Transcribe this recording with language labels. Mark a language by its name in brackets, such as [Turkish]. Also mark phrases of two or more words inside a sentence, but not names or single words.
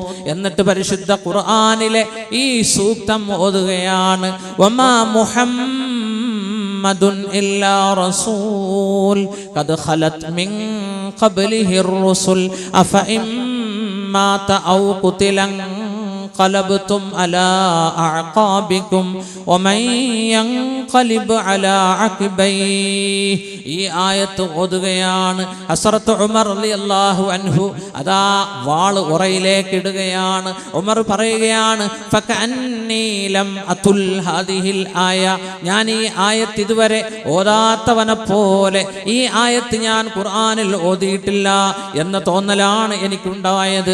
[Malayalam] എന്നിട്ട് പരിശുദ്ധ ഖുർആനിലെ ഈ സൂക്തം ഓതുകയാണ്. [Arabic] وما محمد إلا رسول قد خلت من قبله الرسل أفإن مات أو قتل انقلبتم على أعقابكم ومن ينقلب على عقبيه. [Malayalam] ഈ ആയത്ത് ഓതുകയാണ് ഹസ്രത്ത് ഉമർ [Arabic] رضي الله عنه. [Malayalam] അതാ വാള് ഉറയിലേക്ക് ഇടുകയാണ്. ഉമർ പറയുകയാണ്, [Arabic] فكأني لم أتل هذه الآية, [Malayalam] ഞാൻ ഈ ആയത്ത് ഇതുവരെ ഓതാത്തവനെ പോലെ ഈ ആയത്ത് ഞാൻ ഖുർആനിൽ ഓതിയിട്ടില്ല എന്ന തോന്നലാണ് എനിക്കുണ്ടായത്.